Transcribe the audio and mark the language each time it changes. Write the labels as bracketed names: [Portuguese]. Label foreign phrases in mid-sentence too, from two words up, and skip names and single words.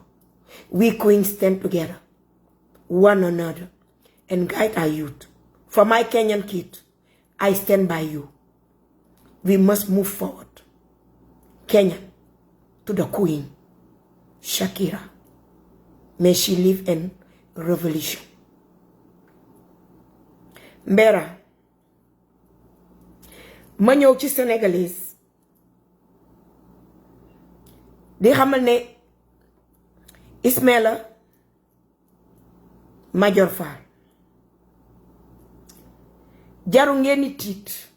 [English] We queens stand together, one another, and guide our youth. For my Kenyan kid, I stand by you. We must move forward. Kenya to the Queen, Shakira. May she live in revolution. [Wolof] Mbera, ma ñëw ci Sénégalais di xamal ne Ismaila Madior Fall jaru ngeen ni tiit